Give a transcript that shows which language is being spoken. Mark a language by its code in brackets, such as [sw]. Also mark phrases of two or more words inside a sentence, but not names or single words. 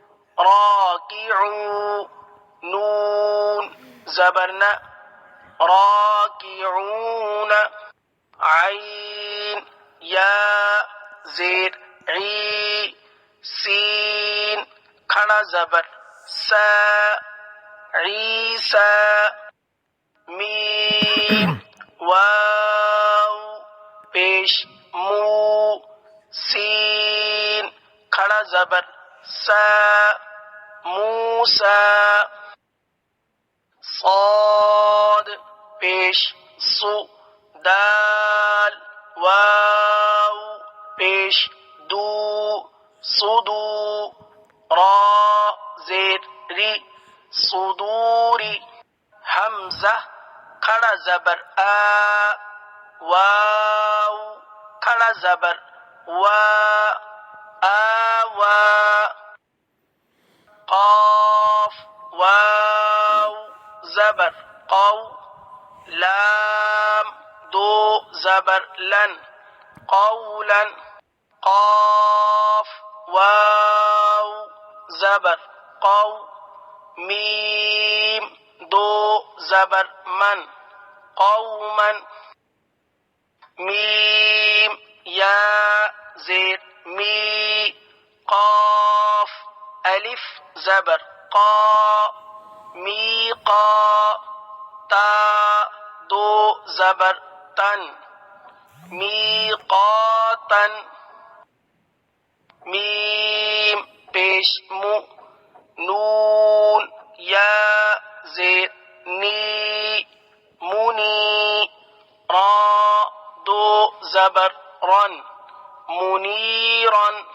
[ur] راکعو نون زبرنا راکعون عین یا زیر عی سین کھڑا زبر سا عیسا میم واو پیش مو سین کھڑا زبر سا موسا صاد پیش سو دال واو پیش دو صدو را زیر ری صدوری حمزہ کھڑا زبر آ واو کھڑا زبر وا آوا قاف واو زبر قو لام دو زبر لن قولا قاف واو زبر قو میم دو زبر من قوما میم یا زیر می قاف الف زبر قا میقا تا دو زبر تن میقاتن میم پیش مو نون یا زیر نی منی را دو زبر رن منیرن